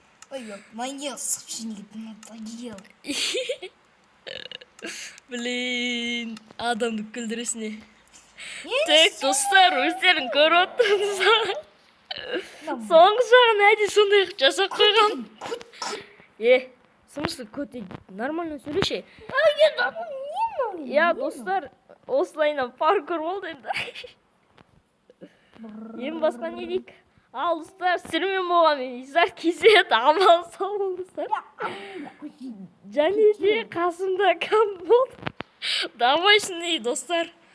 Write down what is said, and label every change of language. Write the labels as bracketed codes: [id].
[ru] Ой-ё-моё, собственник надоел. [kk] Блин, адамды күлдіресіне. Так, достар, өздерің көріп отырсыңыздар. Соңғы жағын әдей сондай жасап қойған. [ru] В смысле, [kk] көте, нормально сөйлеші. Я, достар, осылайынан паркур болды енді. Ең басқа не дейік? Ал, достар, сіздермен болған мен Изар Кезет, аман сау болыңыздар. Және де қасымда кім болды? Давай сынай, достар.